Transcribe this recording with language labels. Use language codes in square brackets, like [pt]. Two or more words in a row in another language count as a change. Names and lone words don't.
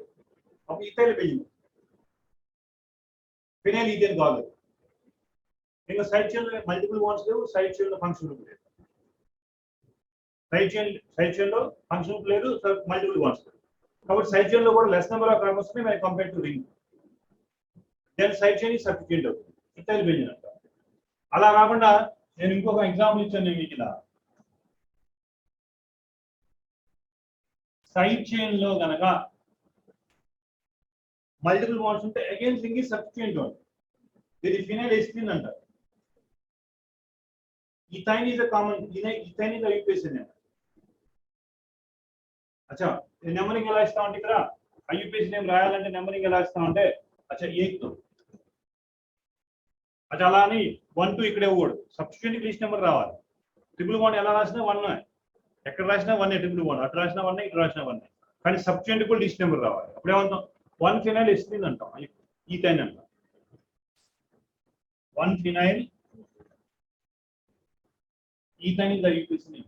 [te] అప్పుడు [en] ethyl benzene phenyl ethane [te] కాదు. ఇంకా [en] side chain [te] లో [en] multiple bonds [te] లేవు, [en] side chain [te] లో [en] function group [te] లేదు. [en] side chain [te] లో [en] function group [te] లేదు, [en] multiple bonds [te] లేవు. కాబట్టి [en] side chain [te] లో కూడా [en] less number of carbons [te] ఉన్నాయి [en] when compared to ring. [te] then [en] side chain is substituent [te] అవుతుంది, [en] ethyl benzene [te] అంటారు. అలా కాకుండా నేను ఇంకొక ఎగ్జాంపుల్ ఇచ్చాను మీకు. ఇలా [en] side chain [te] లో గనక [en] multiple bonds [te] ఉంటే [en] again ring is substituent [te] అవుతుంది. ఇది ఫినైల్ ఎస్టిన్ అంటారు. [en] ethyne is a common, ethyne is IUPAC name. [te] अच्छा నెంబరింగ్ ఎలా ఇస్తామంటే ఇక్కడ [en] IUPAC name [te] రాయాలంటే నెంబరింగ్ ఎలా ఇస్తామంటే अच्छा 1 తో अच्छा అలా అని 1 2 ఇక్కడే ఇవ్వడు, [en] substituent least number [te] రావాలి. [en] triple bond [te] ఎలా రాసినా 1, ఎక్కడ రాసినా 1 [en] triple bond, [te] అటు రాసినా 1 ఇటు రాసినా 1, కానీ సబ్స్టిట్యూయెంట్ కూడా [en] least number [te] రావాలి. అప్పుడు ఏమంటాం 1 ఫినైల్ ఎస్టిన్ అంటాం, ఈథైన్ అంటాం. [en] 1 phenyl ethyne is IUPAC name.